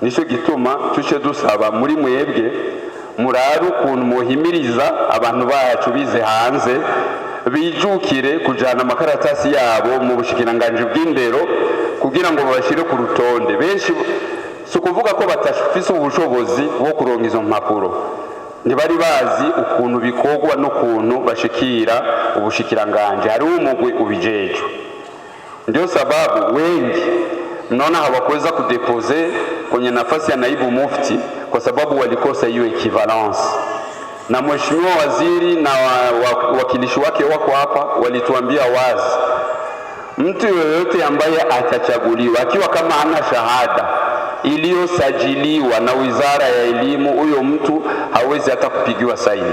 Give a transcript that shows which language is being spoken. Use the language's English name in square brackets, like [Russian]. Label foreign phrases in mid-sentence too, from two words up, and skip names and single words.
[Rundi] nico gituma tuce dusaba muri mwebwe muraru ukuntu muhimiriza abantu bacu bize hanze bijukire kujana amakaratasi yabo mu bushikiranganje bw'indero kugira ngo babashire ku rutonde. Benshi si ukuvuga ko batafise ubushobozi bwo kuronka izo mpapuro, ntibari bazi ukuntu bikorwa n'ukuntu bashikira ubushikiranganje, hari umugwi ubijejwe. [Swahili] Ndio sababu wengi mnaona hawakuweza kudepoze kwenye nafasi ya naibu mufti kwa sababu walikosa hiyo equivalence. Na mheshimiwa waziri na wakilishi wake wako hapa walituambia wazi, mtu yoyote ambaye atachaguliwa akiwa kama hana shahada iliyosajiliwa na Wizara ya Elimu, huyo mtu hawezi hata kupigiwa saini.